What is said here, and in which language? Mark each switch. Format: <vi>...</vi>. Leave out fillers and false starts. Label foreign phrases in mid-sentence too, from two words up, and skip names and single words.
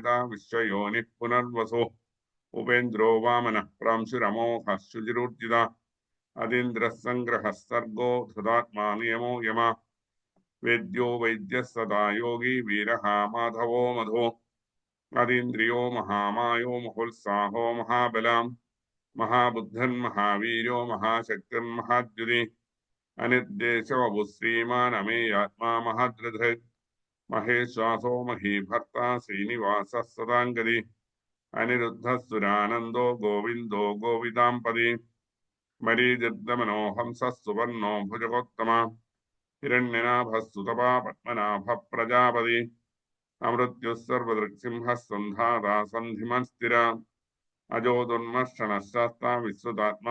<sa>വിശ്വയോനിഃ പുനർവസു ഉപേന്ദ്രോ വാമനഃ പ്രാംശുരമോഘഃ ശുചിരൂർജിത അതീന്ദ്രഃ സംഗ്രഹഃ സർഗോ ധൃതാത്മാ നിയമോ യമ വേദ്യോ വൈദ്യഃ സദാ യോഗി വീരഃ മാധവോ മധു അതീന്ദ്രിയോ മഹാമായോ മഹോത്സാഹോ മഹാബലാം മഹാബുദ്ധൻ മഹാവീര്യോ മഹാശക്തിർമഹാദ്യുതി അനിർദ്ദേശവപുഃ ശ്രീമാൻ അമേയാത്മാ മഹാദ്രധ महेश्वासो महीभर्ता श्रीनिवासः सदाङ्गदी अनिरुद्धः गोविन्दो गोविदाम्पदी मरीजिर्दमनो हंसः सुवर्णो भुजगोत्तमा हिरण्यनाभः सुतपा पद्मनाभः प्रजापति अमृत्युः सर्वदृक्सिंहः सन्धाता सन्धिमस्थिरा अजो दुर्मर्षणः शास्ता विश्रुतात्मा</sa>